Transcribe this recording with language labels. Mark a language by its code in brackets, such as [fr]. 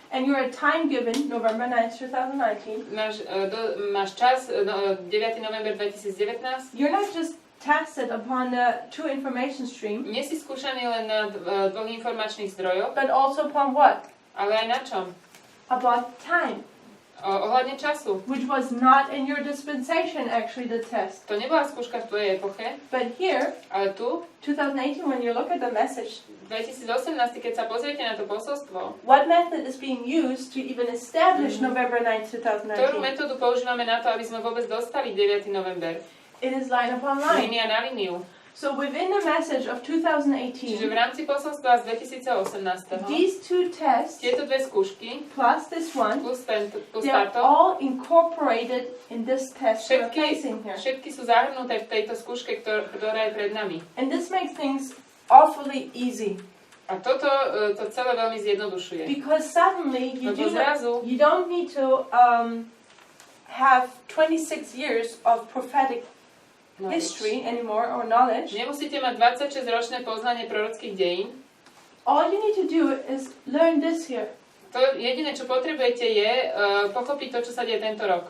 [en] and you're a time given, November 9th, 2019, [sk] máš čas 9. november 2019, [en] you're not just tested upon the two information stream, [sk] nie si skúšaný len na dvoch informačných zdrojoch, [en] but also upon what? [sk] ale aj na čom? [en] About time, [sk] Ohľadne času. [en] which was not in your dispensation actually the test. [sk] To nebola skúška v tvojej epoche, [en] But here, [sk] ale tu, [en] 2018, when you look at the message, [sk] v 2018, keď sa pozriete na to posolstvo, [en] what method is being used to even establish November 9th, [sk] ktorú metódu používame na to, aby sme vôbec dostali 9. november? [en] It is line upon line. [sk] Línia na líniu. [en] So within the message of [sk] Čiže [en] 2018, [sk] v rámci posolstva z 2018. [en] these two tests [sk] Tieto dve skúšky [en] plus this one, [sk] plus [en] they're [sk] táto, [en] all incorporated in this test we're placing here. [sk] všetky sú zahrnuté v tejto skúške, ktorá je pred nami. [en] And this makes things awfully easy. [sk] A toto to celé veľmi zjednodušuje. [en] Because suddenly [sk] Lebo zrazu [en] you don't need to have 26 years of prophetic history anymore or knowledge. [sk] Nemusíte mať 26-ročné poznanie prorockých dejín. [en] All you need to do is learn this here. [sk] To jediné, čo potrebujete, je pochopiť to, čo sa deje tento rok.